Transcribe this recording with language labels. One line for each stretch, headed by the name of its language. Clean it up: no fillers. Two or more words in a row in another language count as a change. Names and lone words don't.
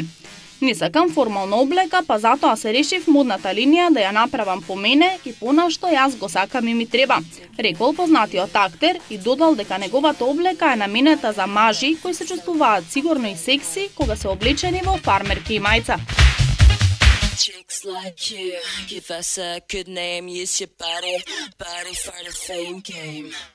Macedonian: Не сакам формална облека, па затоа се решив модната линија да ја направам по мене и понашто јас го сакам и ми треба, рекол познатиот актер и додал дека неговата облека е наменета за мажи кои се чувствуваат сигурно и секси кога се облечени во фармерки и мајца.
English: Chicks like you, give us a good name, use your body for the fame game.